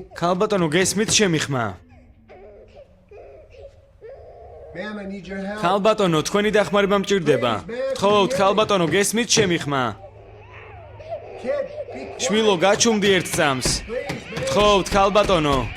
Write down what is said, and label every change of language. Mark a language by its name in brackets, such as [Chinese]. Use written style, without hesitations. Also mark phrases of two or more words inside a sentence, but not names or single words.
[Georgian] ქალბატონო, გესმით ჩემი ხმა? [English] Ma'am, I need your help. [Georgian] ქალბატონო, თქვენი დახმარება მჭირდება. გთხოვთ, ქალბატონო, გესმით ჩემი ხმა? [English] Kid, be quiet. [Georgian] შვილო, გაჩუმდი ერთ წამს. გთხოვთ, ქალბატონო.